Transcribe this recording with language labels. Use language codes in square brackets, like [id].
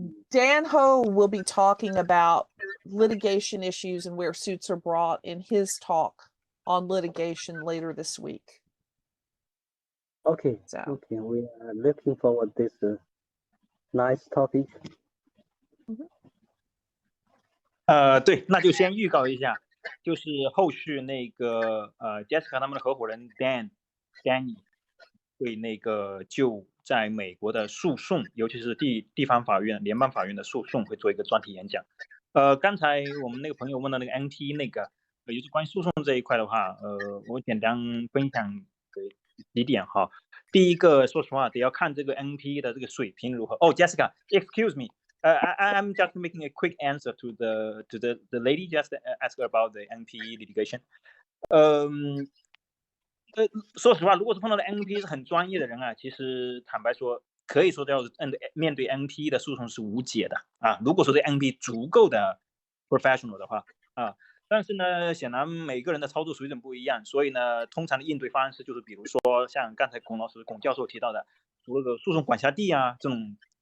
[en] Dan Ho will be talking about litigation issues and where suits are brought in his talk on litigation later this week. Okay, okay, we are looking forward to this nice topic. [zh] 对，那就先预告一下，就是后续那个Jessica 他们的合伙人 Danny 会那个就在美国的诉讼，尤其是地方法院、联邦法院的诉讼会做一个专题演讲。刚才我们那个朋友问的那个 NT 那个，也就是关于诉讼这一块的话，我简单分享几点哈。第一个，说实话，得要看这个 NT 的这个水平如何。 [en] 哦 ，Jessica，excuse me。 I'm just making a quick answer to the lady just asked about the NPE litigation. [zh] 说实话，如果是碰到的 NPE 是很专业的人啊，其实坦白说，可以说叫面对 NPE 的诉讼是无解的啊。如果说对 NPE 足够的 professional 的话啊，但是呢，显然每个人的操作水准不一样，所以呢，通常的应对方式就是，比如说像刚才龚教授提到的，这个诉讼管辖地啊这种。